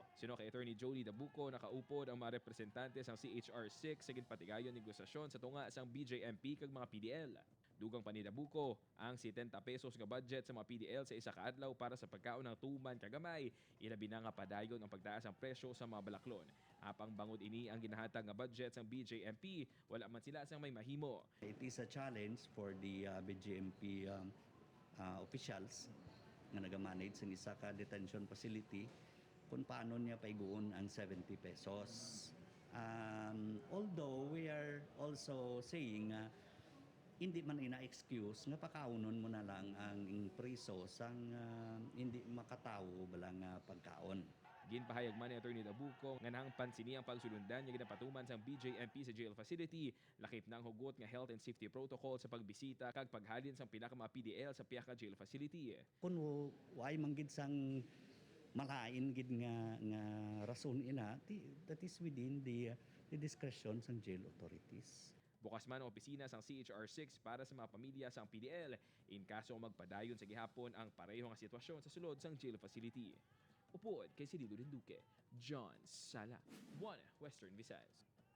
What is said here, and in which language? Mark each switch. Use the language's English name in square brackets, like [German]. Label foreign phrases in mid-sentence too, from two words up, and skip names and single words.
[Hiligaynon] Sino kay Attorney Jolie Dabuco nakaupod ang mga representante sang CHR6 sa ginpatigayon negosasyon sa tunga sang BJMP kag mga PDL. Dugang pa ni Dabuco ang 70 pesos nga budget sa mga PDL sa isa ka adlaw para sa pagkaon ng tuman kagamay, ilabi na nga padayon ang pagtaas ang presyo sa mga balaklon. Apang bangod ini ang ginahatag nga budget sa BJMP, wala man sila sang may mahimo. [English] It is a challenge for the BJMP officials [Hiligaynon] nga nagamanage sa isa ka [English] detention facility [Hiligaynon] kung paano niya paiguon ang 70 pesos. [English] Although we are also saying [Hiligaynon] hindi man ina-excuse nga pakaunon mo na lang ang preso sang hindi makatawo balang pagkaon. Ginpahayag man ni Attorney Dabuco nga nang pansini ang pagsulundan nga ginapatuman sang BJMP sa jail facility, lakip na ang hugot nga [English] health and safety protocol [Hiligaynon] sa pagbisita kag paghalin sang pila ka mga PDL sa piyaka [English] jail facility. [Hiligaynon] Kung way manggid sang malain gid nga rason ina, [English] that is within the discretion sang jail authorities. [Hiligaynon] Bukas man ang opisina sang CHR6 para sa mga pamilya sang PDL in kaso magpadayon sa gihapon ang pareho nga sitwasyon sa sulod sang [English] jail facility. [Hiligaynon] Upod kay Cirilo Rinduque, John Sala, One Western Visayas.